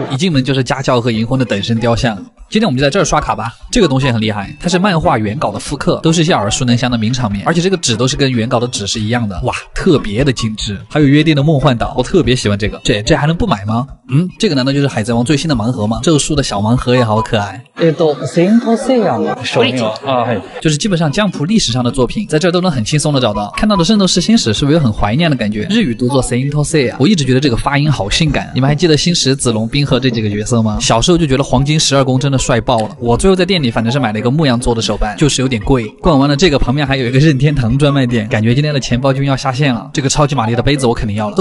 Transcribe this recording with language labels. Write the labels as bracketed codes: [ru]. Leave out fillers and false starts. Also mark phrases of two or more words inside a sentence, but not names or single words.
[zh] 一进门就是家教和银魂的等身雕像。今天我们就在这儿刷卡吧。这个东西也很厉害，它是漫画原稿的复刻，都是一些耳熟能详的名场面，而且这个纸都是跟原稿的纸是一样的，哇，特别的精致。还有约定的梦幻岛，我特别喜欢这个。这还能不买吗？这个难道就是海贼王最新的盲盒吗？咒术的小盲盒也好可爱。 [ja] セイントセイヤの手名啊， [zh] 就是基本上江浦历史上的作品，在这儿都能很轻松的找到。看到的《圣斗士星矢》是不是有很怀念的感觉？日语读作 Saint Seiya， 我一直觉得这个发音好性感。你们还记得星矢、子龙、冰河这几个角色吗？小时候就觉得黄金12宫真的帅爆了。我最后在店里反正是买了一个牧羊座的手办，就是有点贵。逛完了这个，旁边还有一个任天堂专卖店，感觉今天的钱包君要下线了。这个超级玛丽的杯子我肯定要了。